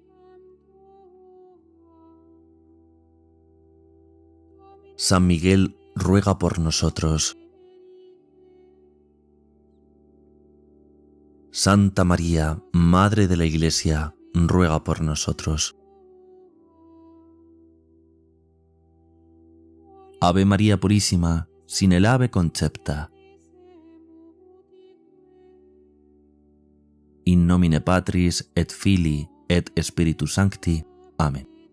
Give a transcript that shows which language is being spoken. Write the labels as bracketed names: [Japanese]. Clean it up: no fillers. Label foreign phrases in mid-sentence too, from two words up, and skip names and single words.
[Spanish] San Miguel, ruega por nosotros. Santa María, Madre de la Iglesia, ruega por nosotros. Ave María Purísima, sin el ave concepta. [Latin] In nomine Patris et Filii et Spiritus Sancti. [Spanish] Amén.